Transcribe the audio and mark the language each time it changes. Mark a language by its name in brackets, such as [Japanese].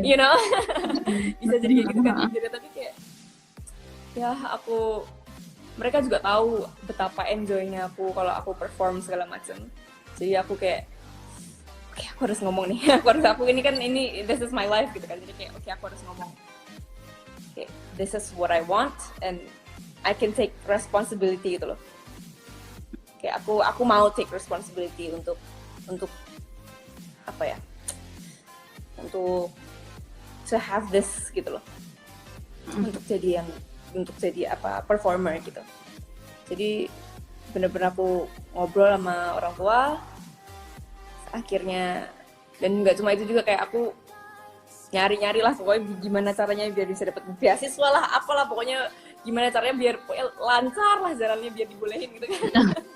[English] You know. [Indonesian] Bisa jadi kayak gitu kan. Jadi tapi kayak ya mereka juga tahu betapa enjoynya aku kalau aku perform segala macam. Jadi aku kayak oke, aku harus ngomong nih. aku ini kan [English] this is my life [Indonesian] gitu kan. Jadi kayak oke, aku harus ngomong. [English] Okay, this is what I want and I can take responsibility [Indonesian] gitu loh. Kayak aku mau [English] take responsibility [Indonesian] untuk apa ya? Untuk [English] to have this [Indonesian] gitu loh. Untuk jadi performer gitu. Jadi benar-benar aku ngobrol sama orang tua akhirnya, dan nggak cuma itu juga, kayak aku nyari lah pokoknya gimana caranya biar bisa dapat beasiswa lah, apalah pokoknya gimana caranya biar lancar lah jalannya biar dibolehin gitu kan.